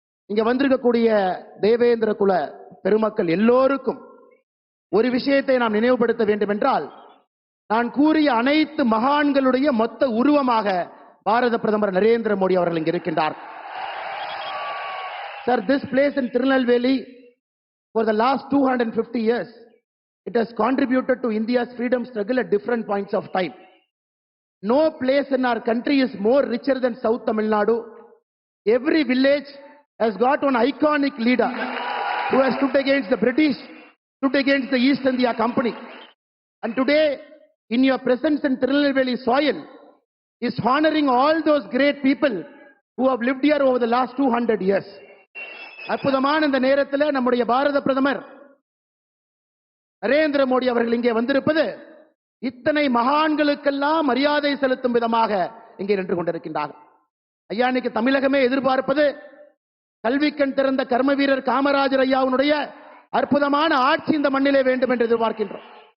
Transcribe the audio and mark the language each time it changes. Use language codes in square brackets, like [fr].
[ta] இங்க வந்திருக்கக்கூடிய தேவேந்திர குல பெருமக்கள் எல்லோருக்கும் ஒரு விஷயத்தை நாம் நினைவுபடுத்த வேண்டும் என்றால், நான் கூறிய அனைத்து மகான்களுடைய மொத்த உருவமாக பாரத பிரதமர் நரேந்திர மோடி அவர்கள் இங்கு இருக்கின்றார். [en] Sir, this place in Tirunelveli for the last 250 years, it has contributed to India's freedom struggle at different points of time. No place in our country is more richer than South Tamil Nadu. Every village has got one iconic leader who has stood against the British, stood against the East India Company. And today, in your presence in Tirunelveli soil, is honoring all those great people who have lived here over the last 200 years. [ta] அற்புதமான இந்த நேரத்தில் நம்முடைய பாரத பிரதமர் நரேந்திர மோடி அவர்கள் இங்கே வந்திருப்பது இத்தனை மகான்களுக்கெல்லாம் மரியாதை செலுத்தும் விதமாக இங்கே நின்று கொண்டிருக்கின்றார்கள். ஐயா, இன்னைக்கு தமிழகமே எதிர்பார்ப்பது கல்விக்கண் திறந்த கர்ம வீரர் காமராஜர் ஐயாவுடைய அற்புதமான ஆட்சி இந்த மண்ணிலே வேண்டும் என்று எதிர்பார்க்கின்றோம்.